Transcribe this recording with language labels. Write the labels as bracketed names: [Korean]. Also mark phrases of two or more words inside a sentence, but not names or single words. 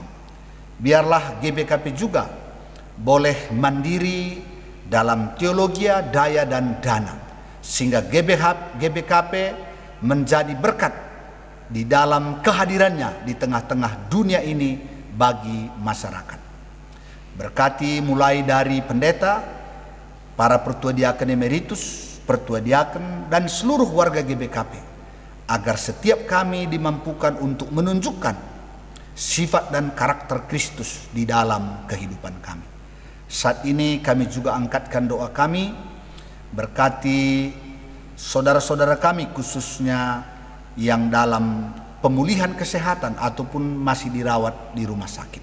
[Indonesian] Biarlah GBKP juga boleh mandiri dalam teologi, daya dan dana, sehingga GBKP menjadi berkat di dalam kehadirannya di tengah-tengah dunia ini bagi masyarakat. Berkati mulai dari pendeta, para pertua diaken emeritus, pertua diaken, dan seluruh warga GBKP, agar setiap kami dimampukan untuk menunjukkan sifat dan karakter Kristus di dalam kehidupan kami. Saat ini kami juga angkatkan doa kami, berkati saudara-saudara kami khususnya yang dalam pemulihan kesehatan ataupun masih dirawat di rumah sakit.